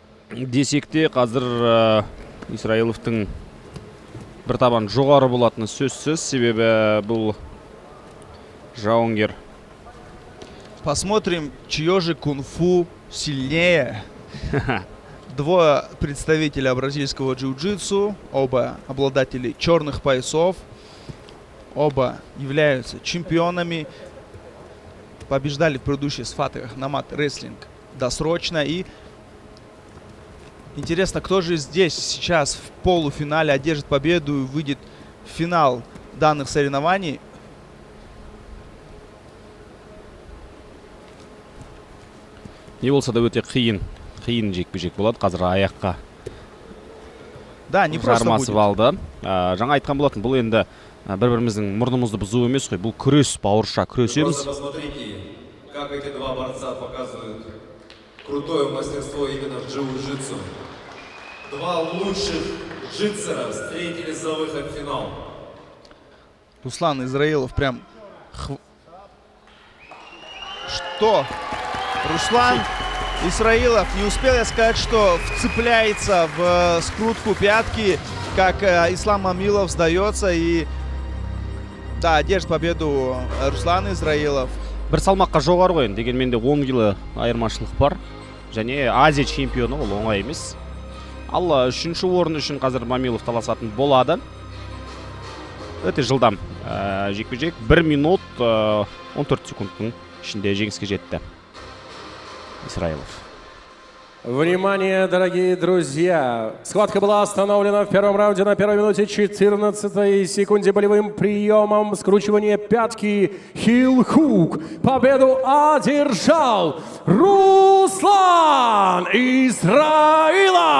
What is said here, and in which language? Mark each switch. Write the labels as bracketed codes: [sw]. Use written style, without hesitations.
[kk] Десек те қазір Исраиловтың бір табан жоғары болатыны сөзсіз, себебі бұл жауынгер. [ru] Посмотрим, чье же кунг-фу сильнее. Двое представителя бразильского джиу-джитсу, оба обладатели черных поясов, оба являются чемпионами, побеждали в предыдущих схватках на мат-рестлинг досрочно. И интересно, кто же здесь сейчас в полуфинале одержит победу и выйдет в финал данных соревнований. [kk] Не болса да өте қиын жекпе-жек болады. Қазір аяққа [ru] Да, не просто [kk] жармасып [ru] будет. [kk] алды. Жаңа айтқан болатын, бұл енді бір-біріміздің мұрнымызды бұзу емес қой. Бұл күрес, бауырша күресеміз. [ru] Посмотрите, как эти два борца показывают крутое мастерство именно в джиу-джитсу. Два лучших джитсера встретились за выход в финал. Руслан Израилов прям... Что? Руслан Исраилов, не успел я сказать, что вцепляется в скрутку пятки, как Ислам Мамилов сдается и... Да, держит победу Руслан Израилов. [kk] Бір салмаққа жоғары ғой, дегенмен де 10 кило айырмашылық бар. Және Азия чемпионы, ол оңай емес. Ал үшінші орын үшін қазір Мамилов таласатын болады. Өте жылдам жекпе-жек. 1 минут 14 секундтың ішінде жеңіске жетті Исраилов. [ru] Внимание, дорогие друзья! Схватка была остановлена в первом раунде на первой минуте 14 секунде болевым приемом скручивания пятки Heel Hook. Победу одержал Руслан Израилов!